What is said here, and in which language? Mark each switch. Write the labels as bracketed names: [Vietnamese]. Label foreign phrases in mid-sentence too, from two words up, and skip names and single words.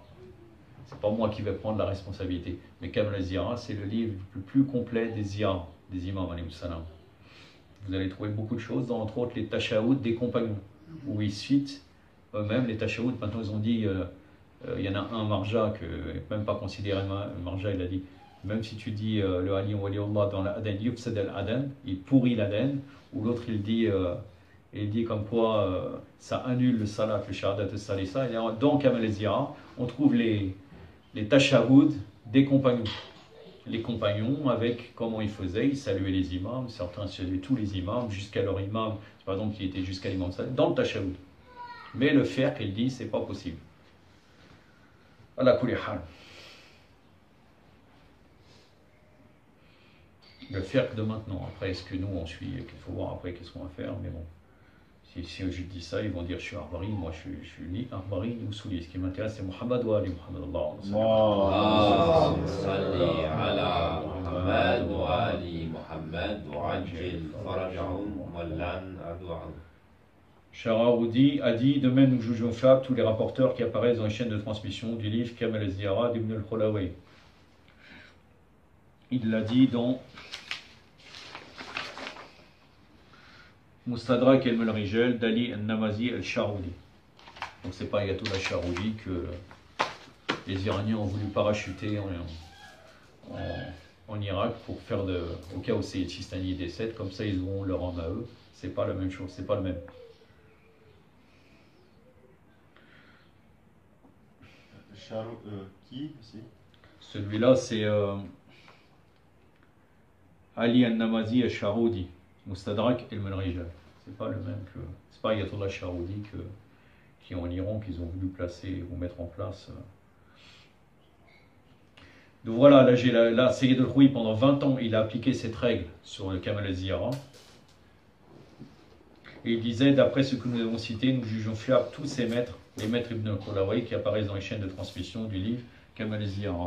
[French] C'est pas moi qui vais prendre la responsabilité. Mais Kamel el-Zira, c'est le livre le plus complet des ziyar, des imams [Arabic] عليه السلام. [French] Vous allez trouver beaucoup de choses, entre autres les tashaoud des compagnons, où ils citent eux-mêmes les tashaoud. Maintenant ils ont dit, il y en a un marja, même pas considéré marja, il a dit, même si tu dis le [Arabic] علي ولي الله [French] dans l'Aden, [Arabic] يفسد الأذان, [French] il pourrit l'Aden, ou l'autre il dit comme quoi ça annule le salat, le [Arabic] الشهادة الثالثة. [French] Et dans Kamel el-Zira, on trouve les tashaoud des compagnons. Les compagnons, avec comment ils faisaient, ils saluaient les imams, certains saluaient tous les imams, jusqu'à leur imam, par exemple, qui était jusqu'à l'imam Salah, dans le tashaoud. Mais le faire, qu'il dit, c'est pas possible. [Arabic] على كل حال. [French] Le faire de maintenant. Après, est-ce que nous, on suit? Il faut voir après qu'est-ce qu'on va faire, mais bon. si je dis ça, ils vont dire je suis Arbari, moi je suis ni Arbari ni Usuli. Ce qui m'intéresse, c'est [Arabic] محمد وآل محمد. اللهم صل على محمد وآل محمد وعجل فرجهم واللعن عدوهم. [French] Sharaoudi a dit de même nous jugeons fiables tous les rapporteurs qui apparaissent dans les chaînes de transmission du livre Kamal al-Ziyara d'Ibn al-Khulaway. Il l'a dit dans Mustadrak al-Rijal d'Ali al-Namazi al-Sharaoudi. Donc c'est pas Ayatollah al-Sharaoudi que les Iraniens ont voulu parachuter en Irak pour faire au cas où Sayyid Sistani décède, comme ça ils auront leur âme à eux. C'est pas la même chose, c'est pas le même. Qui aussi? Celui-là, c'est Ali al-Namazi al-Sharaoudi, Mustadrak al-Rijal. C'est pas le même que. C'est pas Ayatollah al-Sharaoudi qui est en Iran, qu'ils ont voulu placer ou mettre en place. Donc voilà, là Sayyid al-Khouï, pendant 20 ans, il a appliqué cette règle sur le Kamal al-Ziyara. Et il disait, d'après ce que nous avons cité, nous jugeons fiables tous ces maîtres, les maîtres Ibn al-Khulaway, qui apparaissent dans les chaînes de transmission du livre Kamal al-Ziyara.